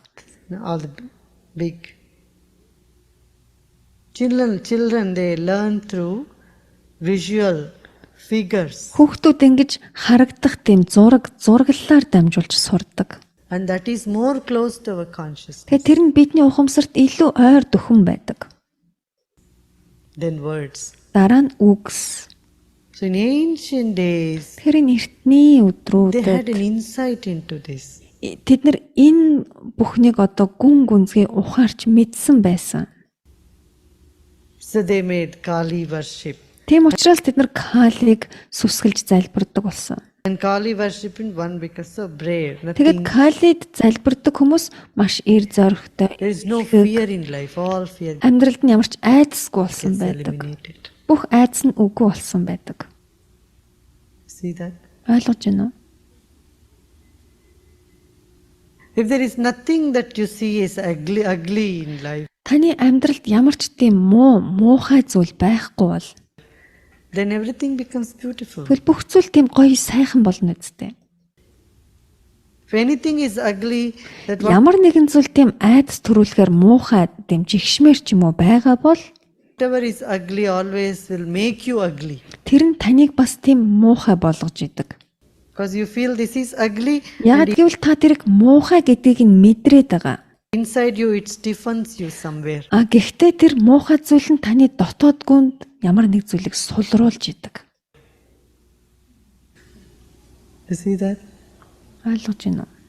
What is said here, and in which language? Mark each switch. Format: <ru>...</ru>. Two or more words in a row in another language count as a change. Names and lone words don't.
<en>All the big. Children, they learn through visual figures.</en> <mn>Хүүхдүүд ингэж харагдах тийм зураглалаар дамжуулж сурдаг.</mn> <en>And that is more close to our consciousness</en> <mn>Тэгээ тэр нь бидний ухамсарт илүү ойр дөхөн байдаг.</mn> <en>than words.</en> <mn>Дараа нь үгс.</mn> <en>So in ancient days,</en> <mn>Тэгэхээр эртний</mn> <en>they had</en> <mn>өдрүүдэд</mn> <en>an insight into this.</en> <mn>тэд нар энэ бүхнийг одоо гүн гүнзгий ухаарч мэдсэн байсан.</mn> <en>So they made Kali worship.</en> <mn>Тийм учраас тэд нар Калиг сүсгэлж залбирдаг болсон.</mn> <en>And Kali worshiping one because so brave.</en> <mn>Тэгээд</mn> <en>Nothing.</en> <mn>Калид залбирдаг хүмүүс маш эр зоригтой.</mn> <en>There is no fear in life. All fear</en> <mn>Амьдралд нь ямар ч айдасгүй болсон</mn> <en>gets</en> <mn>байдаг.</mn> <en>eliminated.</en> <mn>Бүх айдас нь үгүй болсон байдаг.</mn> <en>See that?</en> <mn>Ойлгож байна уу?</mn> <en>If there is nothing that you see is ugly in life,</en> <mn>Таны амьдралд ямар ч тийм муухай зүйл байхгүй бол</mn> <en>then everything becomes beautiful.</en> <mn>тэгвэл бүх зүйл тийм гоё сайхан болно үстэй.</mn> <en>If anything is ugly, that</en> <mn>Ямар нэгэн зүйл тийм айдас төрүүлэхээр муухай тийм жигшмэр ч юм уу байгаа бол</mn> <en>whatever is ugly always will make you ugly.</en> <mn>тэр нь таныг бас тийм муухай болгож идэг.</mn> <en>Because you feel this is ugly,</en> <mn>Яг гэвэл та тэрийг муухай гэдгийг нь мэдрээд байгаа.</mn> <en>inside you it stiffens you somewhere.</en> <mn>А гэхдээ тэр муухай зүйл нь таны дотоод гүнд ямар нэг зүйлийг сулруулж идэг.</mn> <en>You see that?</en> <mn>Ойлгож байна уу?</mn>